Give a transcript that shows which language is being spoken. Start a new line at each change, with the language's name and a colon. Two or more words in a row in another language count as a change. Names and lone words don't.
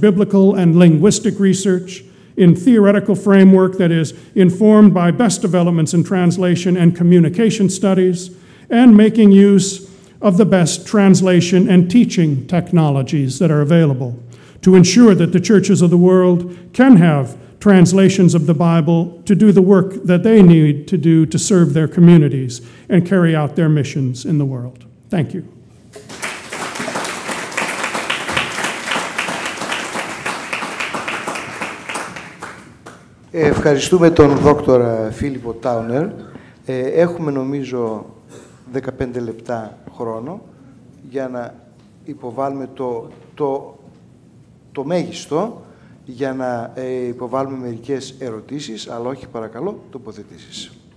English: biblical and linguistic research, in theoretical framework that is informed by best developments in translation and communication studies, and making use of the best translation and teaching technologies that are available to ensure that the churches of the world can have translations of the Bible to do the work that they need to do to serve their communities and carry out their missions in the world. Thank you.
Greek: Ευχαριστούμε τον δόκτορα Φίλιππο Τάουνερ. Έχουμε νομίζω 15 λεπτά χρόνο για να υποβάλουμε το μέγιστο, για να υποβάλουμε μερικές ερωτήσεις, αλλά όχι παρακαλώ τοποθετήσεις.